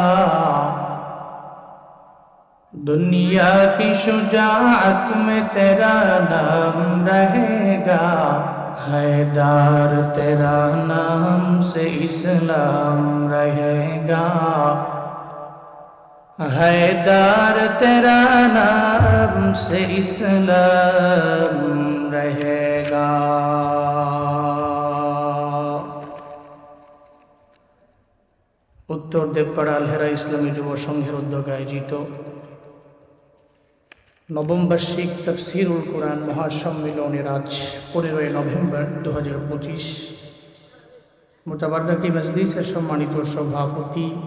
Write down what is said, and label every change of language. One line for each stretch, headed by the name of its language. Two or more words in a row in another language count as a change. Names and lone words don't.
Urdu: دنیا کی شجاعت میں تیرا نام رہے گا حیدار تیرا نام سے اسلام رہے گا حیدار تیرا نام سے اسلام رہے گا
Bangla: উত্তর দেবপাড়া আলহেরা ইসলামী যুব সংঘের উদ্যোগে আয়োজিত নবম বার্ষিক তাফসীরুল কুরআন মহাসম্মেলনের আজ 15 নভেম্বর 2025 মুতাবাররাকি মজলিসের সম্মানিত সভাপতি